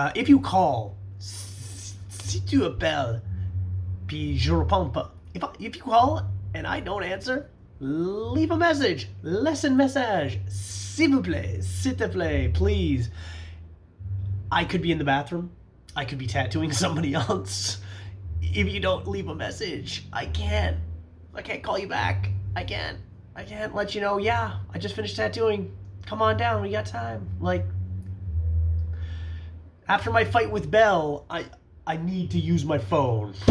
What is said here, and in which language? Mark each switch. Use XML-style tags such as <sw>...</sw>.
<en>If you call,</en> <fr>si tu appelles, puis je réponds pas.</fr> <en>If you call and I don't answer, leave a message.</en> <fr>Laisse un message. S'il vous plaît, s'il te plaît, please.</fr> <en>I could be in the bathroom. I could be tattooing somebody else. If you don't leave a message, I can't call you back. I can't let you know, yeah, I just finished tattooing. Come on down, we got time. Like, after my fight with Belle, I need to use my phone.</en>